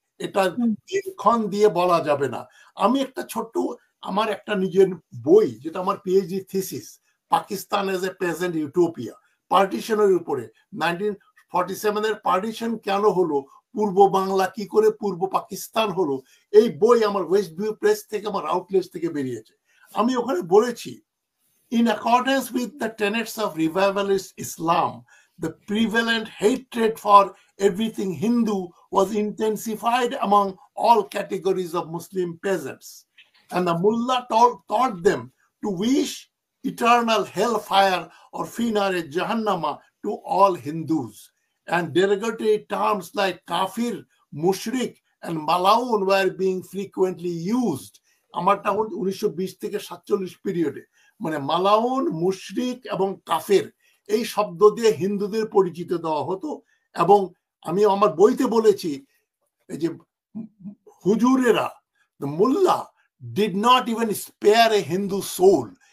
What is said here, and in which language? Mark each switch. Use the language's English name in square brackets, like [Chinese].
[Bangla] এটা দিনক্ষণ দিয়ে বলা যাবে না। আমি একটা ছোট্ট, আমার একটা নিজের বই, যেটা আমার PhD thesis, Pakistan as a present utopia, পার্টিশনের উপরে, 1947-এর পার্টিশন কেন হলো, পূর্ব বাংলা কি করে পূর্ব পাকিস্তান হলো, এই বই আমার ওয়েস্ট ভিউ প্রেস থেকে, আমার আউটলেটস থেকে বেরিয়েছে। আমি ওখানে বলেছি, [English] in accordance with the tenets of revivalist Islam, the prevalent hatred for everything Hindu was intensified among all categories of Muslim peasants, and the mullah taught them to wish eternal hellfire or finare jahannama to all Hindus, and derogatory terms like kafir, mushrik and malaun were being frequently used. [Bangla] আমারটা 1920 থেকে 47 পিরিয়ডে, মানে মালাউন, মুশরিক এবং কাফের এই শব্দ দিয়ে হিন্দুদের পরিচিত দেওয়া হতো। এবং আমি আমার বইতে বলেছি যে হুজুরেরা, [English] মোল্লা did not even spare a Hindu soul.